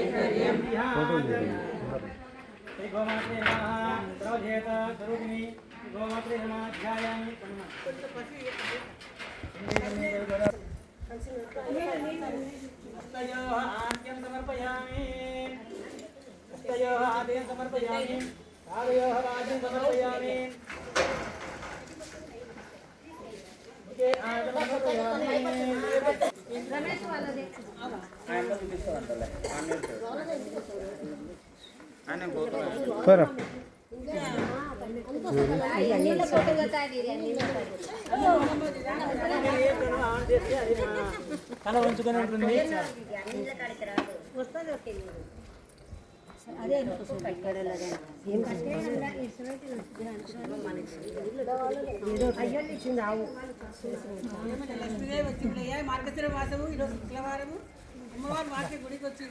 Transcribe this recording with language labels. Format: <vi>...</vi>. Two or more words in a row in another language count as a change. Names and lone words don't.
<sa>गोमात्रे नमः प्रवधेत स्वरूपिणी गोमात्रे नमः ध्यायामि हस्तयोः आद्यं समर्पयामि पादयोः वाद्यं समर्पयामि Para.</sa> <te>తల ఉంచుకొని ఉంటుంది. అదే ఇచ్చింది ఆవు మార్గశిర మాసము ఈరోజు శుక్రవారము అమ్మవారు మార్కెట్ గుడికి వచ్చింది.</te>